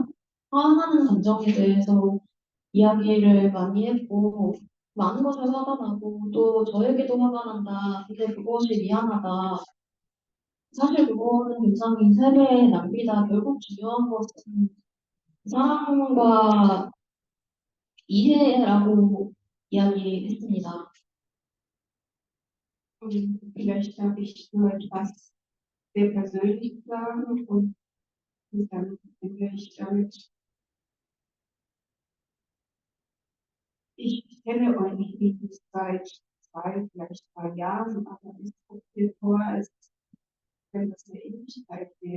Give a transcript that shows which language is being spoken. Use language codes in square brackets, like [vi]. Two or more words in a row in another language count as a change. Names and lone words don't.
[ko] 화나는 감정에 대해서 이야기를 많이 했고, 많은 것에 화가 나고, 또 저에게도 화가 난다. 근데 그것이 미안하다. 사실 그거는 굉장히 세뇌의 낭비다. 결국 중요한 것은 사랑과 이해라고 이야기했습니다. [de] Und vielleicht darf ich nur etwas sehr persönlich sagen und dann beginne ich damit. Ich kenne euch nicht seit 2, vielleicht 3 Jahren, aber es kommt mir vor, als wenn das eine Ewigkeit wäre.